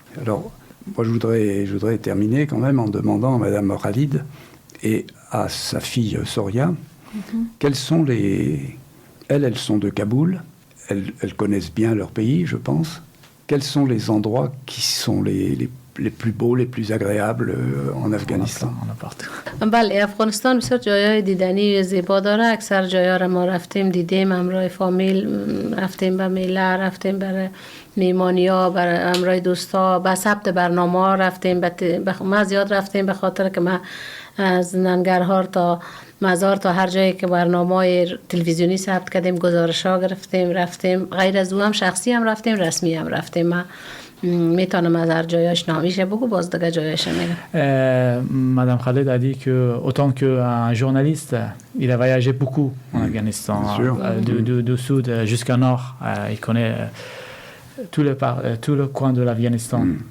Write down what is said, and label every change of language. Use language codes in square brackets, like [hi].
[fr] Alors, moi, je voudrais terminer quand même en demandant à Madame Khalid et à sa fille Soria, quels sont elles sont de Kaboul, elles connaissent bien leur pays, je pense. Quels sont les endroits qui sont les plus beaux, les plus agréables en Afghanistan? [fa] بله، افغانستان بسیار جایهای دیدنی زیبا داره. اکثر جایا را ما رفتیم دیدیم، همراه فامیل رفتیم، به میله رفتیم، برای میمانیا، برای همراه دوستا، به ثبت برنامه رفتیم. ما زیاد رفتیم به خاطر که ما از ننگرهار تا مزار تا هر جایی که برنامه تلویزیونی ثبت کردیم، گزارش‌ها گرفتیم، رفتیم. غیر از او هم شخصی هم رفتیم، رسمی هم رفتیم. ما میتونم از هر جایش نامیشه بگو، باز دیگه جایش میگم. [fr] Madame Khaled a dit que autant qu'un journaliste, il a voyagé beaucoup en Afghanistan, du sud jusqu'au nord. Il connaît tout le coin de l'Afghanistan.